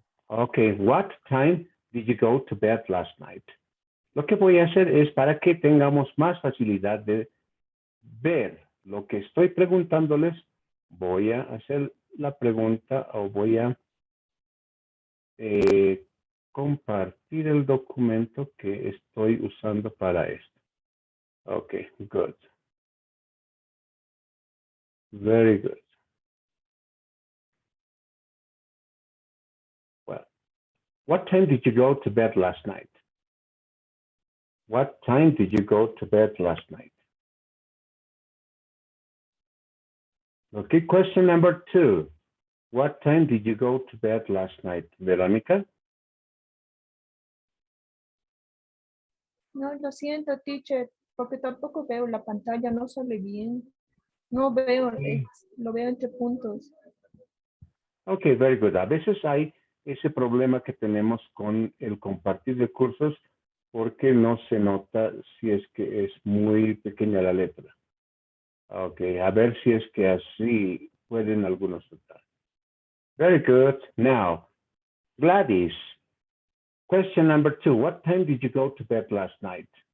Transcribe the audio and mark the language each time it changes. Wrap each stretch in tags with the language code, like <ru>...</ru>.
<en>Okay, what time did you go to bed last night?</en> <es>Lo que voy a hacer es para que tengamos más facilidad de ver lo que estoy preguntándoles, voy a hacer la pregunta o voy a compartir el documento que estoy usando para esto.</es> <en>Okay, good. Very good. Well, what time did you go to bed last night? What time did you go to bed last night? Okay, question number two. What time did you go to bed last night, Veronica?</en> <es>No, lo siento, teacher, porque tampoco veo la pantalla, no sale bien. No veo, lo veo entre puntos.</es> <en>Ok, very good.</en> <es>A veces hay ese problema que tenemos con el compartir recursos porque no se nota si es que es muy pequeña la letra. Ok, a ver si es que así pueden algunos notar.</es> <en>Very good. Now, Gladys, question number two. What time did you go to bed last night?</en>